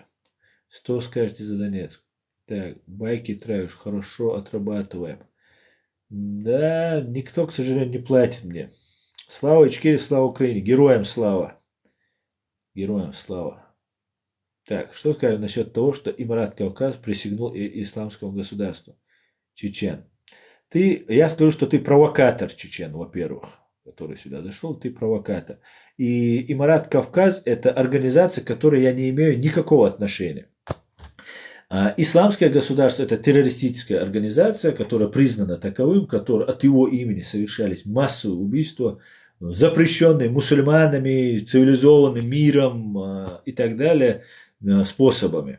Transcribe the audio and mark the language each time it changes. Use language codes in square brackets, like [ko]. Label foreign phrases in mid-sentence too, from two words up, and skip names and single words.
[ru] Что скажете за Донецк? Так, байки травишь, хорошо отрабатываем. Да, никто, к сожалению, не платит мне. Слава Ичкерии, слава Украине, героям слава. Героям слава. Так, что скажешь насчет того, что Имарат Кавказ присягнул исламскому государству? Чечен. Я скажу, что ты провокатор, чечен, во-первых, который сюда зашел, ты провокатор. И Имарат Кавказ – это организация, к которой я не имею никакого отношения. Исламское государство – это террористическая организация, которая признана таковым, от его имени совершались массовые убийства, запрещенные мусульманами, цивилизованным миром и так далее способами.